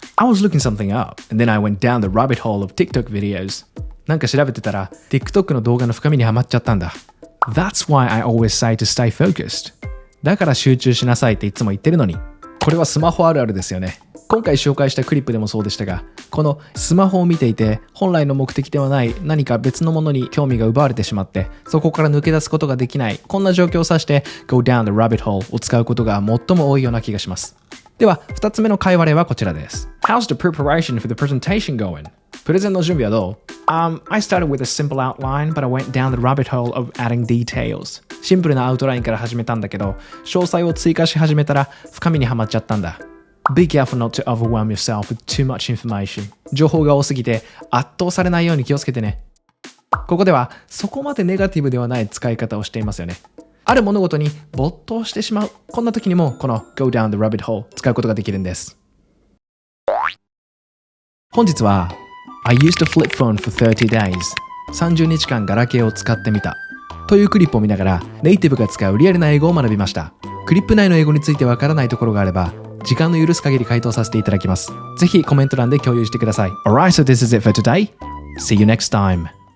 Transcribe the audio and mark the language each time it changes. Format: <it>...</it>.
<en>I was looking something up, and then I went down the rabbit hole of TikTok videos.</en> <ja>なんか調べてたら、TikTok の動画の深みにはまっちゃったんだ。</ja> <en>That's why I always say to stay focused.</en> <ja>だから集中しなさいっていつも言ってるのに。これはスマホあるあるですよね。今回紹介したクリップでもそうでしたが、このスマホを見ていて本来の目的ではない何か別のものに興味が奪われてしまってそこから抜け出すことができないこんな状況を指して Go down the rabbit hole を使うことが最も多いような気がします。では2つ目の会話例はこちらです。</ja> <en>How's the preparation for the presentation going?</en> <ja>プレゼンの準備はどう？</ja> <en>I started with a simple outline but I went down the rabbit hole of adding details.</en> <ja>シンプルなアウトラインから始めたんだけど詳細を追加し始めたら深みにはまっちゃったんだ。</ja> <en>Be careful not to overwhelm yourself with too much information.</en> <ja>情報が多すぎて圧倒されないように気をつけてね。ここではそこまでネガティブではない使い方をしていますよね。ある物事に没頭してしまう。こんな時にもこの Go down the rabbit hole 使うことができるんです。本日は</ja> <en>I used a flip phone for 30 days.</en> <ja>30日間ガラケーを使ってみた。というクリップを見ながらネイティブが使うリアルな英語を学びました。クリップ内の英語についてわからないところがあれば時間の許す限り回答させていただきます。ぜひコメント欄で共有してください。</ja> <en>Alright, so this is it for today. See you next time.</en>